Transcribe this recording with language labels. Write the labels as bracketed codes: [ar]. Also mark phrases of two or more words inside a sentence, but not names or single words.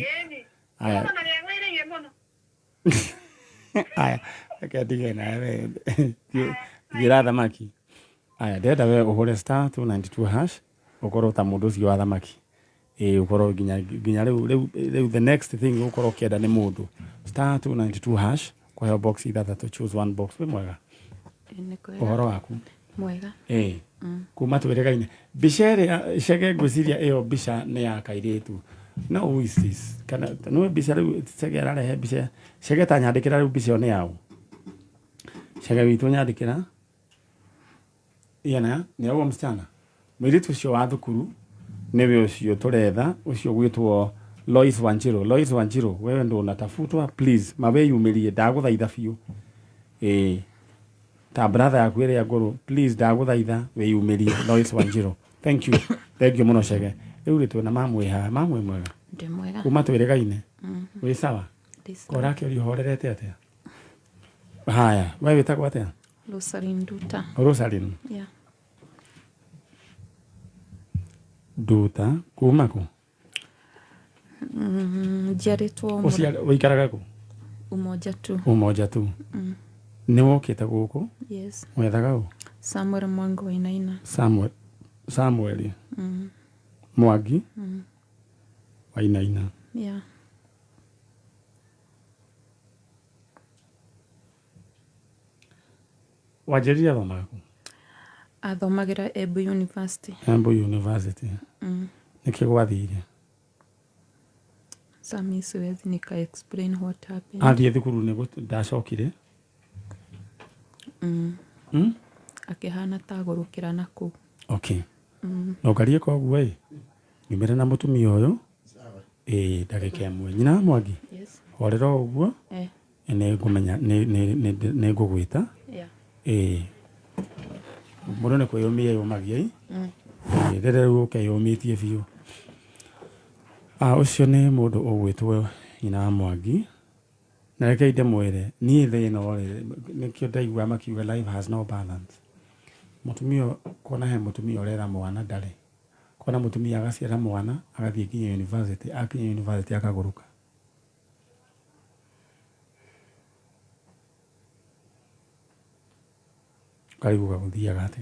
[ki] Aya. Aya reke ndige nawe gira thamaki. Aya ndenda we ũhũre *292# ũkorwo ta mũndũ ũcio wa thamaki. Ũkorwo nginya rĩu [en] the next thing [ki] ũkorwo ũkĩenda nĩ mũndũ *292# kũheo box 6 [en] choose one box. [ki] Wĩ mwega? Ũhoro waku? Mwega. Kuma twĩrĩgaine mbica ĩrĩa icege ngwĩciria ĩyo mbica nĩ ya kairĩtu No, [en] who is this? [ki] Kana no mbica rĩu Chege ararehe mbica. Chege ta nyandĩkĩra rĩu mbica ĩyo nĩ yaũ. Chege witũ nyandĩkĩra. Iana nĩ ũguo msichana. Mũirĩtu ũcio wa thukuru nĩwe ũcio tũretha ũcio gwĩtwo Lois Wanjiru. Lois Wanjiru, [sw] wewe ndo unatafutwa, [ki] please mawe yumirie ndagũthaitha biũ. Ta brother yaku ĩrĩa ngũrũ, please ndagũthaitha wĩyumĩrie. Lois Wanjiru. [en] Thank you. Thank you mũno Chege. [ki] Rĩu rĩtwe na mamwĩha, mamwĩ mwega. Ndĩ mwega. Kuma twĩrĩgaine. Wĩ sawa? Kora kĩũria horerete atĩa? Haya, wewe wĩtagwo atĩa? Rosaline Nduta. Rosaline. Yeah. Nduta, kuma kũ? Njiarĩtwo Ũikaraga kũ? Umoja tu. Umoja tu. Nĩ wokĩte gũkũ? Yes. Wethaga ũ? Samuel Mwangi Wainaina. Samuel. Mwangi? Wainaina. Yeah. Wanjĩrĩria thomaga kũ? Athomagĩra Embu University. Embu University. Nĩkĩ gwathire? [sw] Sami siwezi nika [en] explain what happened. [ki] Athiĩ thukuru nĩ ndacokire? Akĩhana ta gũrũkĩra na kũu. Okay. No ngarie koguo nyumĩre na mũtumia ũyũ. Ndagĩka ĩmwe. Nyina Mwangi? Yes. Horera ũguo? Nĩ ngũmenya nĩ ngũgwĩta. Yeah. Mũndũ nĩ kwĩyũmia yũmagia. Rĩrĩa rĩu ũkeyũmĩtie biũ. Ũcio nĩ mũndũ ũgwĩtwo Nyina Mwangi. Na reke ndĩmwĩre niĩ thĩ ĩno nĩkĩo ndaigua makiuga [en] life has no balance. [ki] Mũtumia kona he mũtumia ũrera mwana ndarĩ. Kona mũtumia agaciara mwana agathiĩ nginya university, akinya university akagũrũka. Karibu gagũthiaga atĩa?